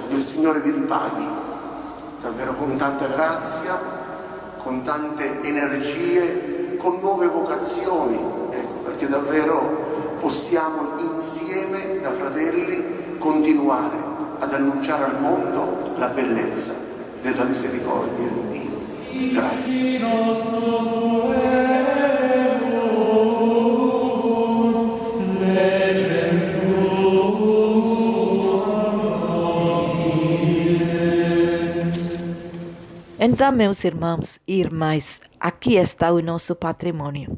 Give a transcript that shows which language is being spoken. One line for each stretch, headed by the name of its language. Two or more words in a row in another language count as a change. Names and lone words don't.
Italian: Che il Signore vi ripaghi davvero con tanta grazia, con tante energie, con nuove vocazioni, ecco, perché davvero possiamo insieme, da fratelli, continuare ad annunciare al mondo la bellezza della misericordia di Dio. Grazie.
Portuguese: Então, meus irmãos e irmãs, aqui está o nosso patrimônio.